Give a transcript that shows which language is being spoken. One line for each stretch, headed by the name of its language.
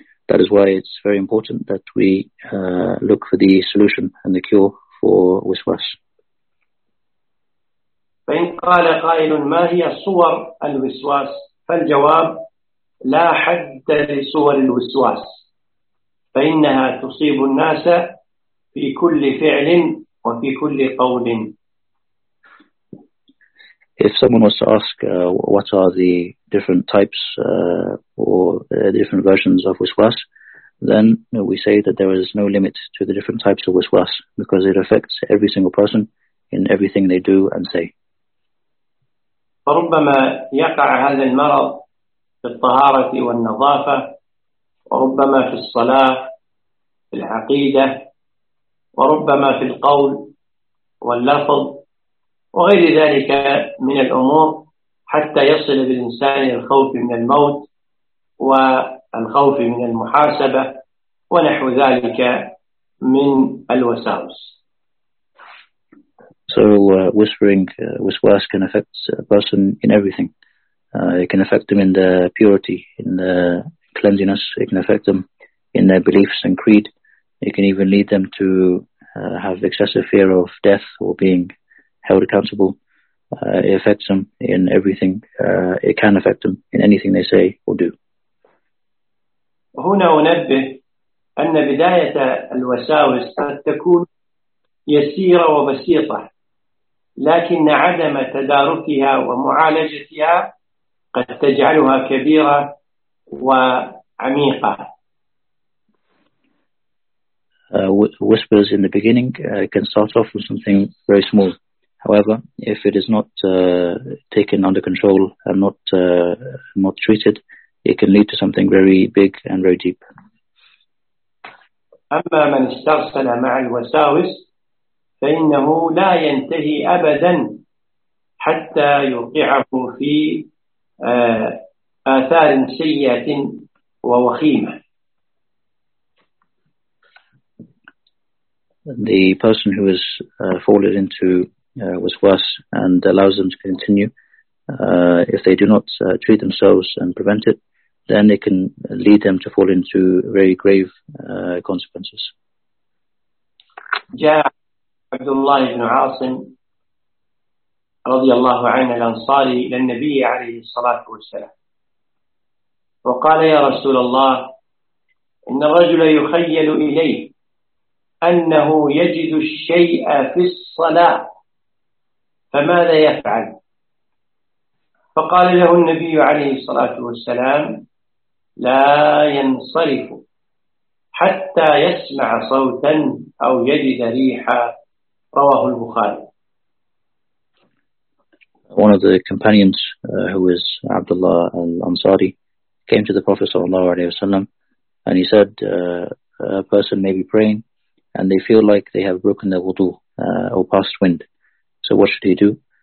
English: That is why it's very important that we look for the solution and the cure for waswas.
Arabic: فإن قال قائل ما هي صور الوسواس فالجواب لا حد لصور الوسواس فإنها تصيب الناس في كل فعل وفي كل قول.
English: If someone was to ask what are the different types different versions of waswas, then we say that there is no limit to the different types of waswas because it affects every single person in everything they do and say.
Arabic: فربما يقع هذا المرض في الطهارة والنظافة وربما في الصلاة في العقيدة وربما في القول واللفظ وغير ذلك من الأمور حتى يصل بالإنسان الخوف من الموت والخوف من المحاسبة ونحو ذلك من الوساوس.
English: So whispering waswas can affect a person in everything. It can affect them in their purity, in their cleanliness. It can affect them in their beliefs and creed. It can even lead them to have excessive fear of death or being held accountable. It affects them in everything. It can affect them in anything they say or do.
Arabic: هنا أنبه أن بداية الوساوس قد تكون يسيرة وبسيطة، لكن عدم تداركها ومعالجتها قد تجعلها كبيرة وعميقة.
English: Whispers in the beginning can start off with something very small. However, if it is not taken under control and not treated, it can lead to something very big and very deep.
Arabic: أما من استرسل مع الوساوس فإنه لا ينتهي أبدا حتى يوقعه في آثار سيئة ووخيمة.
English: the person who is fallen into waswas and allows them to continue, if they do not treat themselves and prevent it, then it can lead them to fall into very grave consequences.
Arabic: Yeah, Abdullah ibn Asim رضي الله عن الأنصاري إلى النبي عليه الصلاة والسلام وقال يا رسول الله إن الرجل يخيل إليه أنه يجد الشيء في الصلاة فماذا يفعل؟ فقال له النبي عليه الصلاة والسلام لا ينصرف حتى يسمع صوتا أو يجد ريحا. رواه البخاري.
English: One of the companions, who is Abdullah al-Ansari, came to the Prophet sallallahu alayhi wasallam, and he said, a person may be praying and they feel like they have broken their wudu or passed wind. So what should he do?